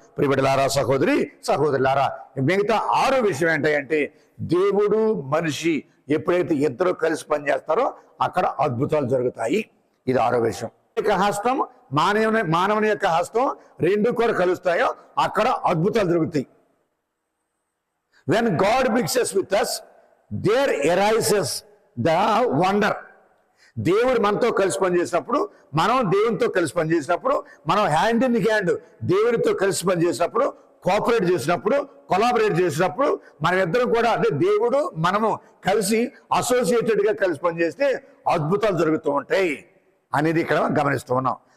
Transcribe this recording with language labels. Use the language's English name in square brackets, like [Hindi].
[Telugu] ప్రియబిడ్డలారా, సహోదరి సహోదరులారా, మిగతా 6 విషయం ఏంటంటే దేవుడు మనిషి ఎప్పుడైతే ఇద్దరు కలిసి పనిచేస్తారో అక్కడ అద్భుతాలు జరుగుతాయి. ఇది 6వ విషయం. హస్తం మానవుని యొక్క హస్తం రెండు కూడా కలుస్తాయో అక్కడ అద్భుతాలు జరుగుతాయి. [English] When God mixes with us, there arises the wonder. [Telugu] దేవుడు మనతో కలిసి పనిచేసినప్పుడు, మనం దేవునితో కలిసి పనిచేసినప్పుడు, మనం [English] hand in hand [Telugu] దేవునితో కలిసి పనిచేసినప్పుడు, కోఆపరేట్ చేసినప్పుడు, కొలాబరేట్ చేసినప్పుడు, మనం ఇద్దరం కూడా అంటే దేవుడు మనము కలిసి అసోసియేటెడ్ గా కలిసి పనిచేస్తే అద్భుతాలు జరుగుతూ ఉంటాయి అనేది ఇక్కడ గమనిస్తూ ఉన్నాం.